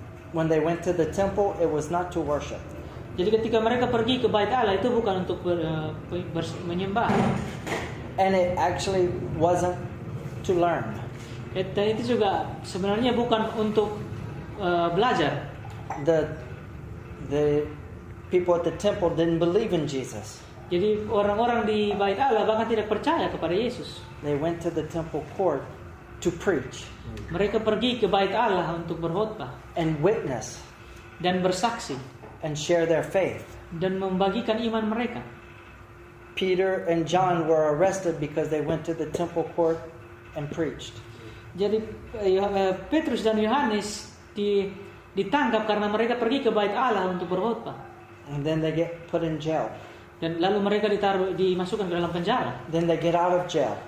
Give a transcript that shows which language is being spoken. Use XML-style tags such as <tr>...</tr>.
<en>When they went to the temple, it was not to worship.</en> <id>Jadi ketika mereka pergi ke bait Allah itu bukan untuk menyembah.</id> <en>And it actually wasn't to learn.</en> <id>Dan itu juga sebenarnya bukan untuk belajar.</id> <en>The people at the temple didn't believe in Jesus.</en> <id>Jadi orang-orang di bait Allah bahkan tidak percaya kepada Yesus.</id> <en>They went to the temple court to preach</en> <id>Mereka pergi ke bait Allah untuk berkhotbah</id> <en>and witness</en> <id>dan bersaksi</id> <en>and share their faith.</en> <id>dan membagikan iman mereka.</id> <en>Peter and John were arrested because they went to the temple court and preached.</en> <id>Jadi Petrus dan Yohanes ditangkap karena mereka pergi ke bait Allah untuk berkhotbah.</id> <en>And then they get put in jail.</en> <id>Dan lalu mereka dimasukkan ke dalam penjara.</id> <en>Then they get out of jail.</en>